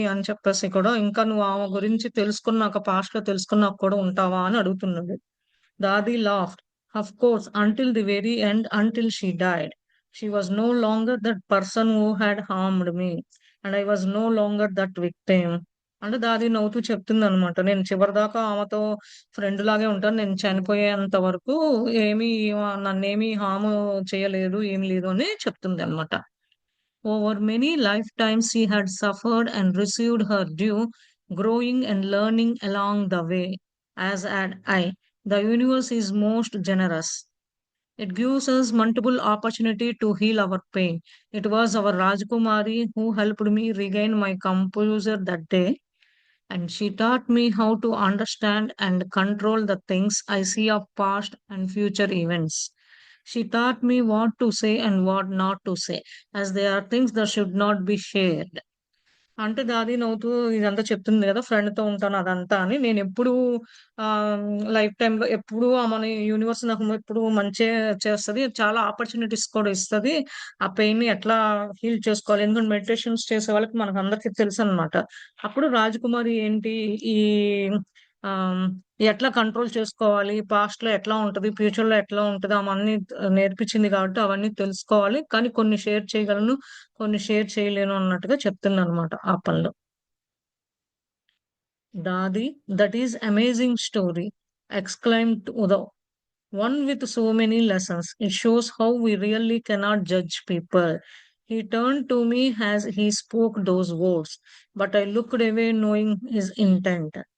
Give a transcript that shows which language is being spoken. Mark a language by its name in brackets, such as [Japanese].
[Telugu] అని చెప్పేసి కూడా ఇంకా నువ్వు ఆమె గురించి తెలుసుకున్నాక పాస్ట్‌లో తెలుసుకున్నాక కూడా ఉంటావా? అని అడుగుతున్నాడు. [English] Dadi laughed. Of course, until the very end, until she died. She was no longer that person who had harmed me, and I was no longer that victim. [Telugu] అంటే దాది నవ్వుతూ చెప్తుంది అనమాట. నేను చివరిదాకా ఆమెతో ఫ్రెండ్ లాగే ఉంటాను. నేను చనిపోయేంత వరకు ఏమీ నన్నేమీ హార్మ్ చేయలేదు, ఏమి లేదు అని చెప్తుంది అనమాట. [English] Over many lifetimes, she had suffered and received her due, growing and learning along the way, as had I. The universe is most generous. It gives us multiple opportunity to heal our pain. It was our Rajkumari who helped me regain my composure that day, and she taught me how to understand and control the things I see of past and future events. She taught me what to say and what not to say, as there are things that should not be shared. [Telugu] అంటే దాది నవ్వుతూ ఇదంతా చెప్తుంది గదా! ఫ్రెండ్‌తో ఉంటాను అదంతా అని. నేనెప్పుడూ లైఫ్ టైమ్‌లో ఎప్పుడూ ఆమెని యూనివర్స్ నాకు ఎప్పుడూ మంచే చేస్తది. చాలా ఆపర్చునిటీస్ కూడా ఇస్తది. ఆ పెయిన్‌ని ఎట్లా హీల్ చేసుకోవాలి. ఎందుకంటే మెడిటేషన్స్ చేసే వాళ్ళకి మనకందరికీ తెలుసనమాట. అప్పుడు రాజకుమారి ఏంటి ఈ ఆహ్, ఎట్లా కంట్రోల్ చేసుకోవాలి, పాస్ట్‌లో ఎట్లా ఉంటది, ఫ్యూచర్‌లో ఎట్లా ఉంటది అవన్నీ నేర్పించింది కాబట్టి అవన్నీ తెలుసుకోవాలి. కానీ కొన్ని షేర్ చేయగలను. కొన్ని షేర్ చేయలేను అన్నట్టుగా చెప్తుందనమాట ఆ పనిలో. [English] "Dadi, that is amazing story!" exclaimed Udav. "One with so many lessons. It shows how we really cannot judge people." He turned to me as he spoke those words, but I looked away knowing his intent.